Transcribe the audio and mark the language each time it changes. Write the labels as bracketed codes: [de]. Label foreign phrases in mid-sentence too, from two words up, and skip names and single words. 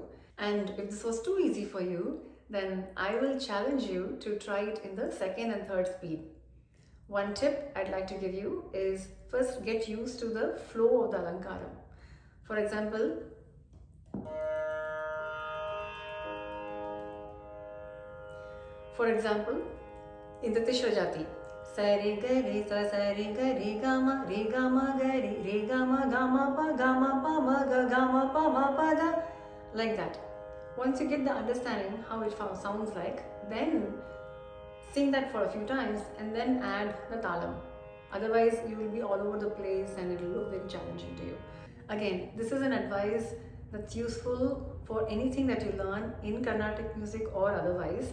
[en] And if this was too easy for you, then I will challenge you to try it in the second and third speed. One tip I'd like to give you is first get used to the flow of the Alankaram. For example, in the Tishra Jati, sa re ga re ga re ga ma pa ma pa da, like that. Once you get the understanding how it sounds like, then sing that for a few times and then add the talam. Otherwise, you will be all over the place and it will look very challenging to you. Again, this is an advice that's useful for anything that you learn in Carnatic music or otherwise.